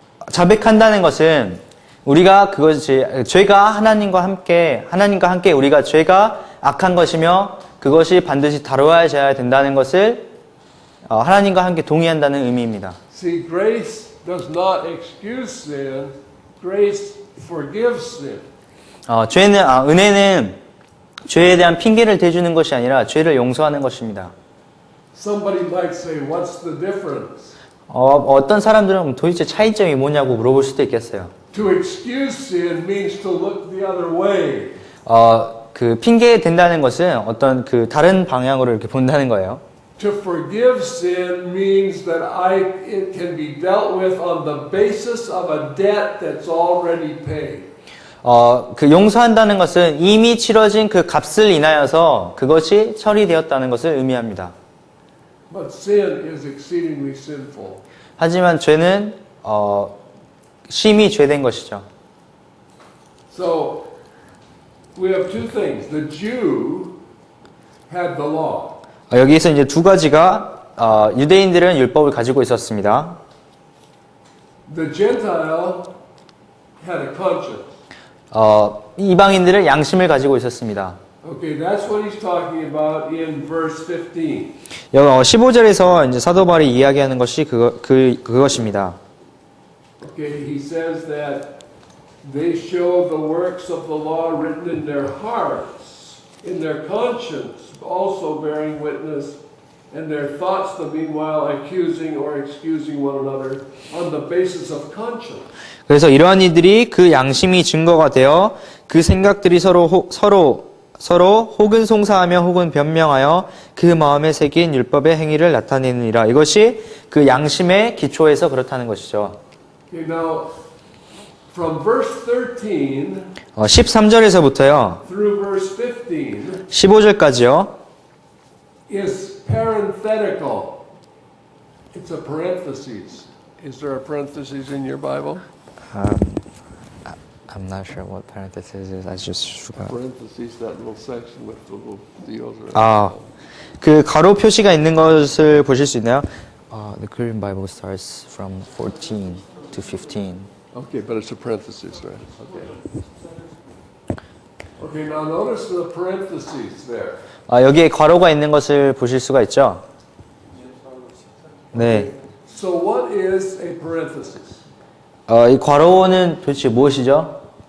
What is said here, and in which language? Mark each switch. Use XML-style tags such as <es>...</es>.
<ko>자백한다는 것은 우리가 죄가 하나님과 함께 우리가 죄가 악한 것이며 그것이 반드시 다루어져야 된다는 것을 하나님과 함께 동의한다는 의미입니다.</ko> <en>See, grace does not excuse sin. Grace forgives sin.</en> <ko>은혜는 죄에 대한 핑계를 대주는 것이 아니라 죄를 용서하는 것입니다.</ko> <en>Somebody might say, what's the difference?</en> <ko>어떤 사람들은 도대체 차이점이 뭐냐고 물어볼 수도 있겠어요.</ko> <en>To excuse sin means to look the other way.</en> <ko>그 핑계 된다는 것은 어떤 그 다른 방향으로 이렇게 본다는 거예요.</ko> <en>To forgive sin means that it can be dealt with on the basis of a debt that's already paid.</en> <ko>그 용서한다는 것은 이미 치러진 그 값을 인하여서 그것이 처리되었다는 것을 의미합니다.</ko> <en>But sin is exceedingly sinful.</en> <ko>하지만 죄는 심히 죄된 것이죠.</ko> <en>So we have two things. The Jew had the law.</en> <ko>여기에서 이제 두 가지가 유대인들은 율법을 가지고 있었습니다.</ko> <en>The Gentile had a conscience.</en> <ko>이방인들은 양심을 가지고 있었습니다.</ko> <en>Okay, that's what he's talking about in verse 15.</en> <ko>15절에서 이제 사도 바울이 이야기하는 것이 그것입니다.</ko> <en>Okay, he says that they show the works of the law written in their hearts, in their conscience, also bearing witness, and their thoughts the meanwhile accusing or excusing one another on the basis of conscience.</en> <ko>그래서 이러한 이들이 그 양심이 증거가 되어 그 생각들이 서로 혹은 송사하며 혹은 변명하여 그 마음에 새긴 율법의 행위를 나타내느니라. 이것이 그 양심의 기초에서 그렇다는 것이죠.</ko> <en>Okay, now from verse 13</en> <ko>13절에서부터요.</ko> <en>through verse 15</en> <ko>15절까지요.</ko> <en>is parenthetical. It's a parenthesis. Is there a parenthesis in your Bible? I'm not sure what parenthesis is. I just forgot. Parentheses, that little section with the little deals around.</en> <ko>그 가로 표시가 있는 것을 보실 수 있나요?</ko> <en>The Korean Bible starts from 14 to 15. Okay, but it's a parenthesis, right? Okay. Okay, now notice the parentheses there.</en> <ko>여기에 괄호가 있는 것을 보실 수가 있죠? 네.</ko> <en>So what is a parenthesis?</en> <ko>이 괄호는 도대체 무엇이죠?</ko>